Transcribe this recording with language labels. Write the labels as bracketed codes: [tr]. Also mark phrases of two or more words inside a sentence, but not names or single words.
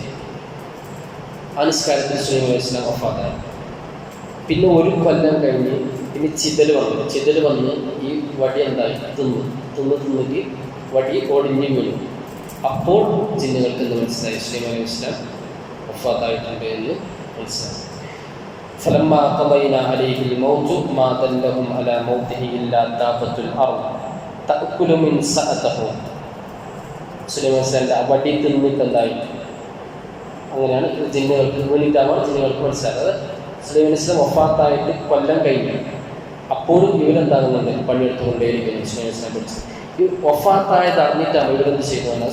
[ml] ആ നിസ്കാരത്തിൽ സുലൈമാൻ [ar] عليه السلام [ml] വഫാത്തായി. പിന്നെ ഒരു കൊല്ലം കഴിഞ്ഞ് പിന്നെ ചിതൽ വന്ന് ഈ വടി എന്തായി തിന്നിട്ട് വടി ഒടിഞ്ഞു വീണു. അപ്പോൾ ജിന്നുകൾക്ക് എന്ന് മനസ്സിലായി സുലൈമാൻ [ar] عليه السلام [ml] വഫാത്തായിട്ടുണ്ട് എന്ന് മനസ്സിലായി. [ar] فلما قضينا عليه الموت ما دلهم على موته إلا دابة الأرض تأكل من سأته. [ml] സുലൈമാൻ അലൈഹി ആ വടി തിന്നിട്ട് എന്തായി, അങ്ങനെയാണ് ജിന്നുകൾക്ക് വേണ്ടിയിട്ടാണ് ജിന്നുകൾക്ക് മനസ്സിലായത്. സുലൈമാൻ അലൈഹി വഫാത്തായിട്ട് കൊല്ലം കഴിഞ്ഞു. അപ്പോഴും ഇവരെന്താകുന്നുണ്ട്, പണിയെടുത്തുകൊണ്ടേയിരിക്കുന്നു. സുലൈമാൻ അലൈഹി പഠിച്ചു ഈ വഫാത്തായത് അറിഞ്ഞിട്ടാണ് ഇവരെന്ത് ചെയ്തത്.